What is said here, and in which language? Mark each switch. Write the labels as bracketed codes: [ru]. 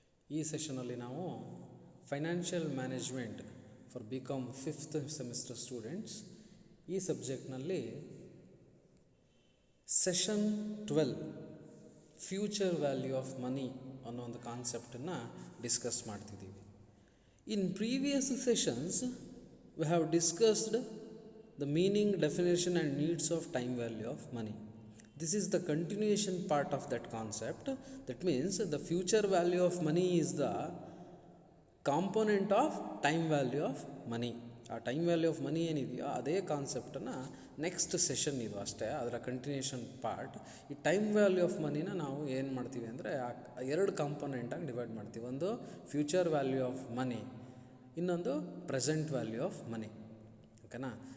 [kn] ಈ ಸೆಷನಲ್ಲಿ ನಾವು financial management for BCom 5th semester students ಈ ಸಬ್ಜೆಕ್ಟ್ನಲ್ಲಿ session 12 future value of money ಅನ್ನೋ ಒಂದು ಕಾನ್ಸೆಪ್ಟನ್ನು ಡಿಸ್ಕಸ್ ಮಾಡ್ತಿದ್ದೀವಿ. [en] In previous sessions we have discussed the meaning, definition and needs of time value of money. This is the continuation part of that concept. That means the future value of money is the component of time value of money. [kn] ಆ time value of money ಏನಿದೆಯೋ ಅದೇ ಕಾನ್ಸೆಪ್ಟನ್ನು next session ಇದು ಅಷ್ಟೇ, ಅದರ continuation part. ಈ time value of ಮನಿನ ನಾವು ಏನು ಮಾಡ್ತೀವಿ ಅಂದರೆ ಎರಡು ಕಾಂಪೊನೆಂಟಾಗಿ ಡಿವೈಡ್ ಮಾಡ್ತೀವಿ. ಒಂದು ಫ್ಯೂಚರ್ ವ್ಯಾಲ್ಯೂ ಆಫ್ ಮನಿ, ಇನ್ನೊಂದು ಪ್ರೆಸೆಂಟ್ ವ್ಯಾಲ್ಯೂ ಆಫ್ ಮನಿ. ಓಕೆನಾ?